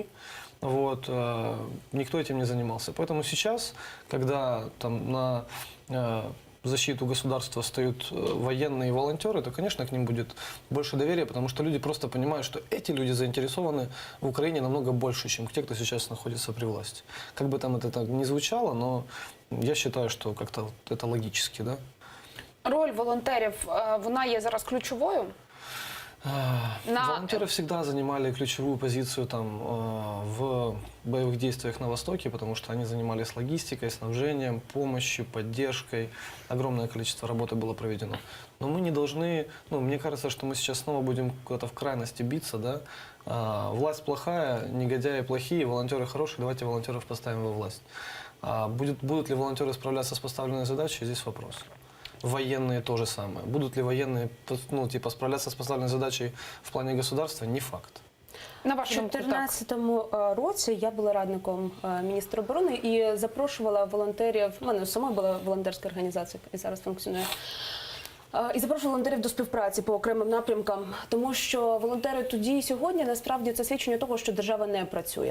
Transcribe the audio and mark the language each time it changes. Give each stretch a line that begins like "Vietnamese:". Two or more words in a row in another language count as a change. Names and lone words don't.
Russian: Вот, никто этим не занимался. Поэтому сейчас, когда там на защиту государства встают военные и волонтеры, то, конечно, к ним будет больше доверия, потому что люди просто понимают, что эти люди заинтересованы в Украине намного больше, чем те, кто сейчас находится при власти. Как бы там это так ни звучало, но я считаю, что как-то это логически, да?
Ukrainian: Роль волонтерів, вона є зараз ключовою?
Russian: Волонтеры всегда занимали ключевую позицию там, в боевых действиях на Востоке, потому что они занимались логистикой, снабжением, помощью, поддержкой. Огромное количество работы было проведено. Но мы не должны, мне кажется, что мы сейчас снова будем куда-то в крайности биться, да? Власть плохая, негодяи плохие, волонтеры хорошие, давайте волонтеров поставим во власть. Будут ли волонтеры справляться с поставленной задачей, здесь вопрос. Военные то же самое. Будут ли военные справляться с поставленной задачей в плане государства? Не факт.
Ukrainian: На У вашу думку, так. 2014 році я була радником міністра оборони і запрошувала волонтерів, у мене сама була волонтерська організація, і зараз функціонує, і запрошувала волонтерів до співпраці по окремим напрямкам, тому що волонтери тоді і сьогодні, насправді, це свідчення того, що держава не працює.